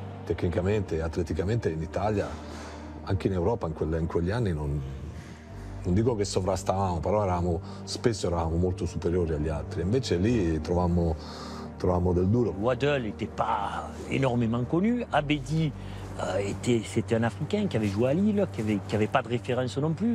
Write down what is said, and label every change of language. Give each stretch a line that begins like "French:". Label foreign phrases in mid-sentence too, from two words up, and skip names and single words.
Italian: tecnicamente e atleticamente in Italia, anche in Europa in quegli anni non dico che sovrastavamo, però spesso eravamo molto superiori agli altri. Invece lì trovammo del duro.
French: Waddle n'était pas énormément connu. Abedi, c'était un Africain qui avait joué à Lille, qui avait pas de référence non plus.